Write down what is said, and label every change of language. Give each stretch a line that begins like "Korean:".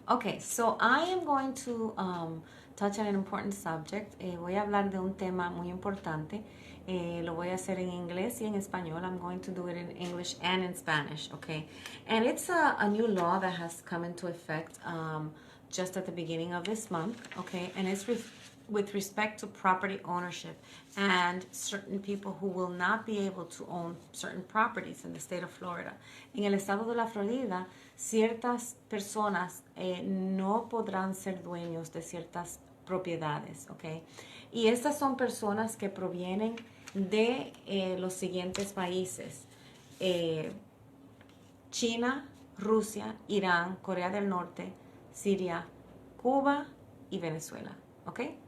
English: Okay, so I am going to touch on an important subject.
Spanish: Voy a hablar de un tema muy importante. Lo voy a hacer en inglés y en español.
English: I'm going to do it in English and in Spanish, okay? And it's a new law that has come into effect just at the beginning of this month, okay? And it's with respect to property ownership and certain people who will not be able to own certain properties in the state of Florida.
Spanish: En el estado de la Florida, ciertas personas no podrán ser dueños de ciertas propiedades, ¿ok? Y estas son personas que provienen de los siguientes países: eh, China, Rusia, Irán, Corea del Norte, Siria, Cuba y Venezuela, ¿ok?